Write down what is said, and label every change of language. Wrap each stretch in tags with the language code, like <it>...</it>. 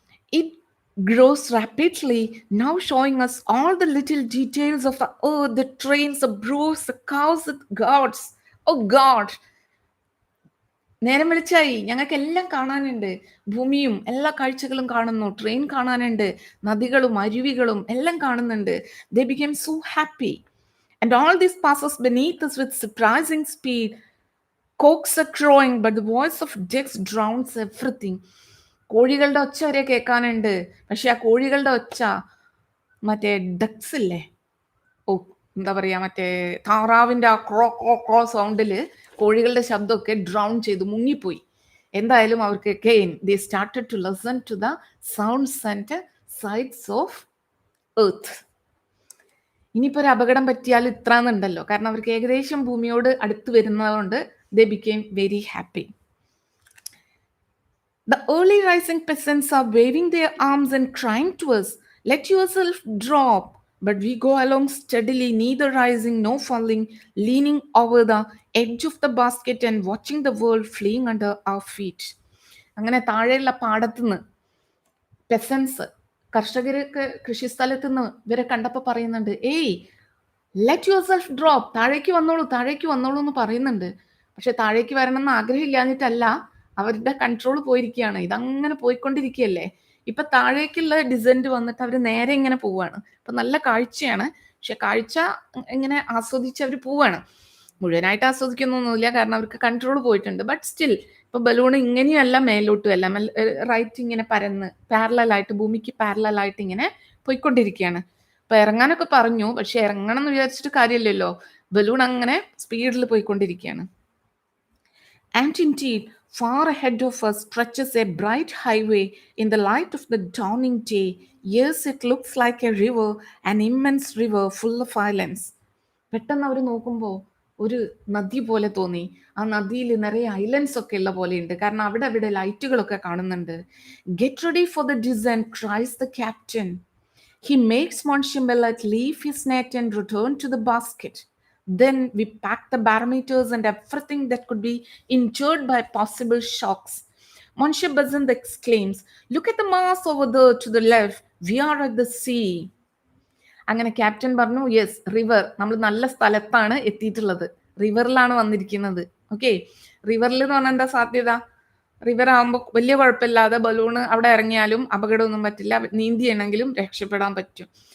<en>It grows rapidly, now showing us all the little details of the earth, the trains, the brooks, the cows, the gods. Oh God!</en> <ml>നേരം വെളിച്ചായി, ഞങ്ങൾക്ക് എല്ലാം കാണാനുണ്ട്. ഭൂമിയും എല്ലാ കാഴ്ചകളും കാണുന്നു. ട്രെയിൻ കാണാനുണ്ട്, നദികളും അരുവികളും എല്ലാം കാണുന്നുണ്ട്.</ml> <en>They became so happy. And all this passes beneath us with surprising speed. Cocks are crowing, but the voice of ducks drowns everything.</en> <ml>കോഴികളുടെ ഒച്ച വരെ കേൾക്കാനുണ്ട്. പക്ഷെ ആ കോഴികളുടെ ഒച്ച മറ്റേ ഡക്സ് ഇല്ലേ, ഓ എന്താ പറയാ, മറ്റേ താറാവിന്റെ ആ ക്രോ ക്രോ ക്രോ സൗണ്ടില് കോഴികളുടെ ശബ്ദമൊക്കെ ഡ്രൗൺ ചെയ്തു, മുങ്ങിപ്പോയി. എന്തായാലും അവർക്ക്</ml> <en>again they started to listen to the sounds and sights of earth.</en> <ml>ഇനിയിപ്പോ ഒരു അപകടം പറ്റിയാൽ ഇത്രാന്നുണ്ടല്ലോ, കാരണം അവർക്ക് ഏകദേശം ഭൂമിയോട് അടുത്ത് വരുന്നതുകൊണ്ട്</ml> <en>they became very happy. The early rising peasants are waving their arms and crying to us, let yourself drop. But we go along steadily, neither rising nor falling, leaning over the edge of the basket and watching the world fleeing under our feet.</en> <ml>അങ്ങനെ താഴെയുള്ള പാടത്തുനിന്ന് പെസൻസ്, കർഷകരൊക്കെ കൃഷിസ്ഥലത്ത് നിന്ന് ഇവരെ കണ്ടപ്പോൾ പറയുന്നുണ്ട്, ഏയ്</ml> <en>let yourself drop,</en> <ml>താഴേക്ക് വന്നോളൂ, താഴേക്ക് വന്നോളൂ എന്ന് പറയുന്നുണ്ട്. പക്ഷെ താഴേക്ക് വരണം എന്ന് ആഗ്രഹമില്ലാഞ്ഞിട്ടല്ല, അവരുടെ കൺട്രോൾ പോയിരിക്കുകയാണ്. ഇതങ്ങനെ പോയിക്കൊണ്ടിരിക്കുകയല്ലേ. ഇപ്പൊ താഴേക്കുള്ള ഡിസെന്റ് വന്നിട്ട് അവർ നേരെ ഇങ്ങനെ പോവാണ്. അപ്പൊ നല്ല കാഴ്ചയാണ്, പക്ഷെ കാഴ്ച ഇങ്ങനെ ആസ്വദിച്ച് അവർ പോവാണ്. മുഴുവനായിട്ട് ആസ്വദിക്കുന്നൊന്നുമില്ല, കാരണം അവർക്ക് കൺട്രോൾ പോയിട്ടുണ്ട്. ബട്ട് സ്റ്റിൽ ഇപ്പൊ ബലൂൺ ഇങ്ങനെയല്ല മേലോട്ടും അല്ല, റൈറ്റ് ഇങ്ങനെ പരന്ന് പാരലായിട്ട്, ഭൂമിക്ക് പാരലായിട്ട് ഇങ്ങനെ പോയിക്കൊണ്ടിരിക്കുകയാണ്. അപ്പൊ ഇറങ്ങാനൊക്കെ പറഞ്ഞു, പക്ഷെ ഇറങ്ങണം എന്ന് വിചാരിച്ചിട്ട് കാര്യമില്ലല്ലോ, ബലൂൺ അങ്ങനെ സ്പീഡിൽ പോയിക്കൊണ്ടിരിക്കുകയാണ്.</ml> <en>And indeed, far ahead of us stretches a bright highway in the light of the dawning day. Yes, it looks like a river, an immense river full of islands.</en> <ml>പെട്ടെന്ന് അവർ നോക്കുമ്പോൾ ഒരു നദി പോലെ തോന്നി. ആ നദിയിൽ നിറയെ ഐലൻഡ്സ് ഒക്കെ ഉള്ള പോലെയുണ്ട്, കാരണം അവിടെ അവിടെ ലൈറ്റുകളൊക്കെ കാണുന്നുണ്ട്.</ml> <en>Get ready for the descent, cries the captain. He makes Monsieur Bellet leave his net and return to the basket. Then we pack the barometers and everything that could be injured by possible shocks. Monsieur Bazin exclaims, look at the mass over there to the left. We are at the sea.</en> <ml>അങ്ങനെ captain പറഞ്ഞു, yes, river, നമ്മൾ നല്ല സ്ഥലത്താണ് എത്തിയിട്ടുള്ളത്, റിവറിലാണ് വന്നിരിക്കുന്നത്. Okay, റിവറിൽ എന്ന് പറഞ്ഞാൽ എന്താ സാധ്യത? റിവർ ആകുമ്പോൾ വലിയ കുഴപ്പമില്ലാതെ ബലൂണ് അവിടെ ഇറങ്ങിയാലും അപകടമൊന്നും പറ്റില്ല, നീന്തിയാണെങ്കിലും രക്ഷപ്പെടാൻ പറ്റും.</ml>